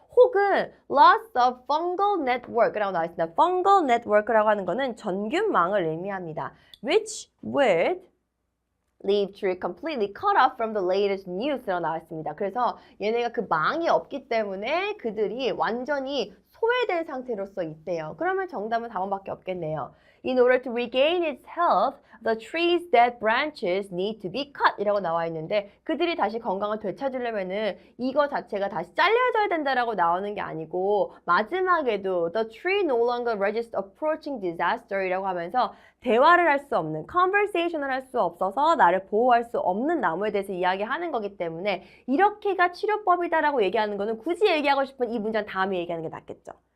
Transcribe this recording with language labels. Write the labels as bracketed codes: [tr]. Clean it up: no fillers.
[ko] 혹은 [en] loss of fungal network [ko] 라고 나와 있습니다. fungal network라고 하는 거는 전균망을 의미합니다. [en] which would leave tree completely cut off from the latest news [ko] 라고 나와 있습니다. 그래서 얘네가 그 망이 없기 때문에 그들이 완전히 소외된 상태로서 있대요. 그러면 정답은 4번밖에 없겠네요. [en] In order to regain its health, the tree's dead branches need to be cut [ko] 이라고 나와 있는데 그들이 다시 건강을 되찾으려면은 이거 자체가 다시 잘려져야 된다라고 나오는 게 아니고 마지막에도 [en] the tree no longer resists approaching disaster [ko] 이라고 하면서 대화를 할 수 없는, conversation을 할 수 없어서 나를 보호할 수 없는 나무에 대해서 이야기하는 거기 때문에 이렇게가 치료법이다라고 얘기하는 거는 굳이 얘기하고 싶은 이 문장 다음에 얘기하는 게 낫겠죠.